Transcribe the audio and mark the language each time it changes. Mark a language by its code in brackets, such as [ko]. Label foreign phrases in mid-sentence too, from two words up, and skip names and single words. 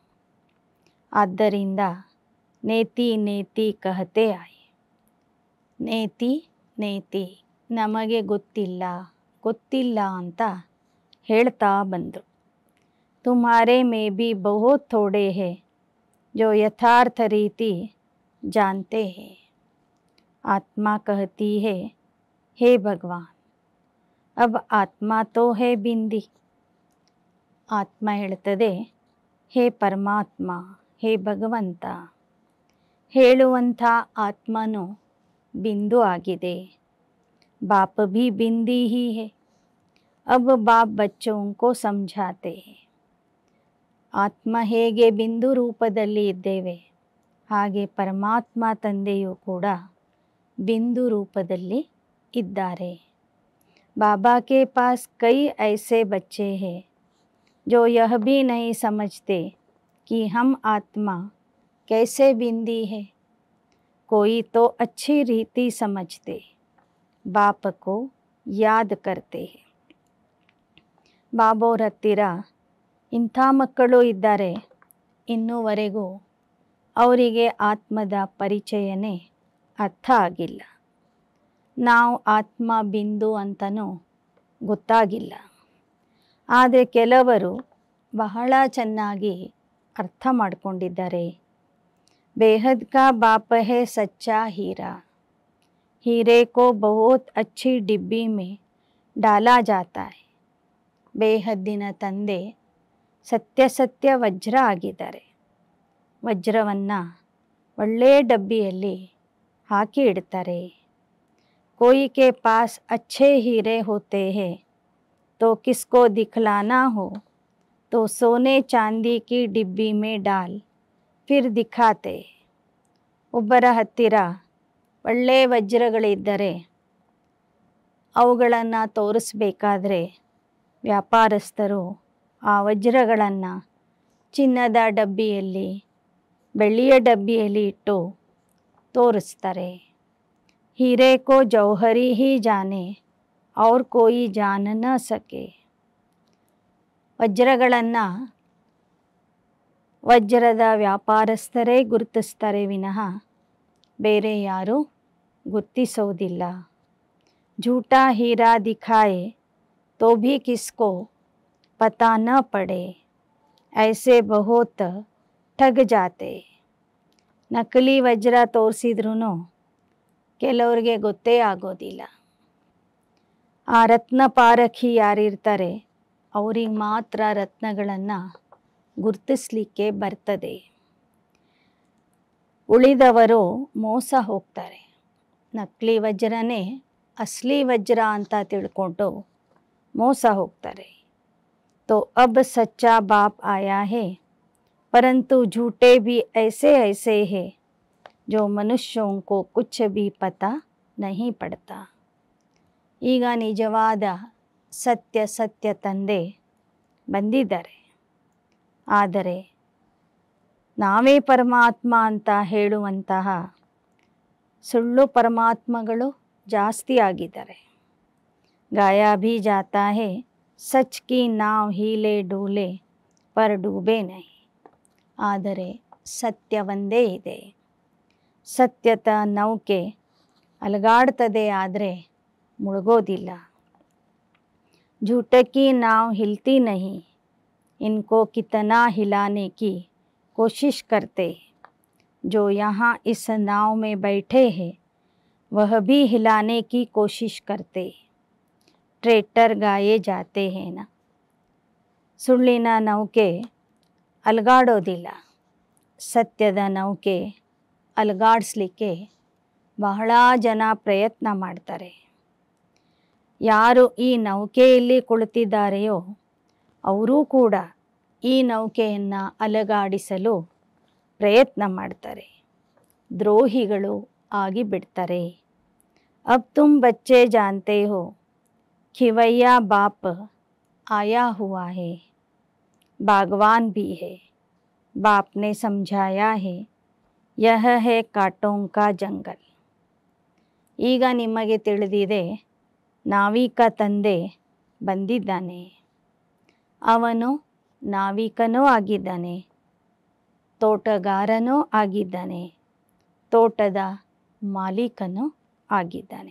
[hi] ಆದ್ದರಿಂದ नेति नेति कहते आए. नेति नेति [kn] ನಮಗೆ ಗೊತ್ತಿಲ್ಲ ಗೊತ್ತಿಲ್ಲ ಅಂತ ಹೇಳ್ತಾ ಬಂದರು. [hi] तुम्हारे में भी बहुत थोड़े है जो यथार्थ रीति जानते हैं. आत्मा कहती है, हे भगवान, अब आत्मा तो है बिंदी. [kn] ಆತ್ಮ ಹೇಳ್ತದೆ, ಹೇ ಪರಮಾತ್ಮ, ಹೇ ಭಗವಂತ, ಹೇಳುವಂಥ ಆತ್ಮನು ಬಿಂದು ಆಗಿದೆ. [hi] बाप भी बिंदी ही है. अब बाप बच्चों को समझाते हैं. [kn] ಆತ್ಮ ಹೇಗೆ ಬಿಂದು ರೂಪದಲ್ಲಿ ಇದ್ದೇವೆ, ಹಾಗೆ ಪರಮಾತ್ಮ ತಂದೆಯೂ ಕೂಡ ಬಿಂದು ರೂಪದಲ್ಲಿ ಇದ್ದಾರೆ. [hi] बाबा के पास कई ऐसे बच्चे हैं जो यह भी नहीं समझते कि हम आत्मा कैसे बिंदी है. कोई तो अच्छी रीति समझते, बाप को याद करते हैं. [kn] ಬಾಬೋರ ಹತ್ತಿರ ಇಂಥ ಮಕ್ಕಳು ಇದ್ದಾರೆ, ಇನ್ನೂವರೆಗೂ ಅವರಿಗೆ ಆತ್ಮದ ಪರಿಚಯನೇ ಅರ್ಥ ಆಗಿಲ್ಲ. ನಾವು ಆತ್ಮ ಬಿಂದು ಅಂತನೂ ಗೊತ್ತಾಗಿಲ್ಲ. ಆದರೆ ಕೆಲವರು ಬಹಳ ಚೆನ್ನಾಗಿ ಅರ್ಥ ಮಾಡಿಕೊಂಡಿದ್ದಾರೆ. [hi] बेहद का बाप है सच्चा हीरा. हीरे को बहुत अच्छी डिब्बी में डाला जाता है. [kn] ಬೇಹದ್ದಿನ ತಂದೆ ಸತ್ಯ ಸತ್ಯ ವಜ್ರ ಆಗಿದ್ದಾರೆ. ವಜ್ರವನ್ನು ಒಳ್ಳೆಯ ಡಬ್ಬಿಯಲ್ಲಿ ಹಾಕಿ ಇಡ್ತಾರೆ. [hi] कोई के पास अच्छे हीरे होते हैं तो किसको दिखलाना हो तो सोने चांदी की डिब्बी में डाल फिर दिखाते. [kn] ಒಬ್ಬರ ಹತ್ತಿರ ಒಳ್ಳೆಯ ವಜ್ರಗಳಿದ್ದರೆ ಅವುಗಳನ್ನು ತೋರಿಸ್ಬೇಕಾದ್ರೆ ವ್ಯಾಪಾರಸ್ಥರು ಆ ವಜ್ರಗಳನ್ನು ಚಿನ್ನದ ಡಬ್ಬಿಯಲ್ಲಿ ಬೆಳ್ಳಿಯ ಡಬ್ಬಿಯಲ್ಲಿ ಇಟ್ಟು ತೋರಿಸ್ತಾರೆ. [hi] हीरे को जौहरी ही जाने और कोई जान न सके. [kn] ವಜ್ರಗಳನ್ನು ವಜ್ರದ ವ್ಯಾಪಾರಸ್ಥರೇ ಗುರುತಿಸ್ತಾರೆ ವಿನಃ ಬೇರೆ ಯಾರೂ ಗುರುತಿಸೋದಿಲ್ಲ. [hi] झूठा हीरा दिखाए तो भी किसको पता न पड़े, ऐसे बहुत ठग जाते. [kn] ನಕಲಿ ವಜ್ರ ತೋರಿಸಿದ್ರೂ ಕೆಲವರಿಗೆ ಗೊತ್ತೇ ಆಗೋದಿಲ್ಲ. ಆ ರತ್ನ ಪಾರಖಿ ಯಾರಿರ್ತಾರೆ ಅವ್ರಿಗೆ ಮಾತ್ರ ರತ್ನಗಳನ್ನು ಗುರುತಿಸ್ಲಿಕ್ಕೆ ಬರ್ತದೆ. ಉಳಿದವರು ಮೋಸ ಹೋಗ್ತಾರೆ. ನಕಲಿ ವಜ್ರನೇ ಅಸಲಿ ವಜ್ರ ಅಂತ ತಿಳ್ಕೊಂಡು ಮೋಸ ಹೋಗ್ತಾರೆ. [hi] तो अब सच्चा बाप आया है, परंतु झूठे भी ऐसे ऐसे हैं जो मनुष्यों को कुछ भी पता नहीं पड़ता. [kn] ಈಗ ನಿಜವಾದ ಸತ್ಯ ತಂದೆ ಬಂದಿದ್ದಾರೆ. ಆದರೆ ನಾವೇ ಪರಮಾತ್ಮ ಅಂತ ಹೇಳುವಂತಹ ಸುಳ್ಳು ಪರಮಾತ್ಮಗಳು ಜಾಸ್ತಿ ಆಗಿದ್ದಾರೆ. [hi] गाया भी जाता है सच की नाव हिले डूले पर डूबे नहीं. [kn] ಆದರೆ ಸತ್ಯ ಒಂದೇ ಇದೆ. ಸತ್ಯದ ನೌಕೆ ಅಲಗಾಡ್ತದೆ, ಆದರೆ ಮುಳುಗೋದಿಲ್ಲ. [hi] झूठ की नाव हिलती नहीं, इनको कितना हिलाने की कोशिश करते. जो यहाँ इस नाव में बैठे हैं वह भी हिलाने की कोशिश करते. ट्रेटर गाए जाते हैं ना. [kn] ಸುಳ್ಳಿನ ನೌಕೆ ಅಲಗಾಡೋದಿಲ್ಲ. ಸತ್ಯದ ನೌಕೆ ಅಲಗಾಡಿಸ್ಲಿಕ್ಕೆ ಬಹಳ ಜನ ಪ್ರಯತ್ನ ಮಾಡ್ತಾರೆ. ಯಾರು ಈ ನೌಕೆಯಲ್ಲಿ ಕುಳಿತಿದ್ದಾರೆಯೋ ಅವರೂ ಕೂಡ ಈ ನೌಕೆಯನ್ನು ಅಲಗಾಡಿಸಲು ಪ್ರಯತ್ನ ಮಾಡ್ತಾರೆ. ದ್ರೋಹಿಗಳು ಆಗಿಬಿಡ್ತಾರೆ. [hi] अब तुम बच्चे जानते हो खिवैया बाप आया हुआ है, बागवान भी है, बाप ने समझाया है यह है कांटों का जंगल. [kn] ಈಗ ನಿಮಗೆ ತಿಳಿದಿದೆ ನಾವಿಕ ತಂದೆ ಬಂದಿದ್ದಾನೆ. ಅವನು ನಾವಿಕನೂ ಆಗಿದ್ದಾನೆ, ತೋಟಗಾರನೂ ಆಗಿದ್ದಾನೆ, ತೋಟದ ಮಾಲೀಕನೂ ಆಗಿದ್ದಾನೆ.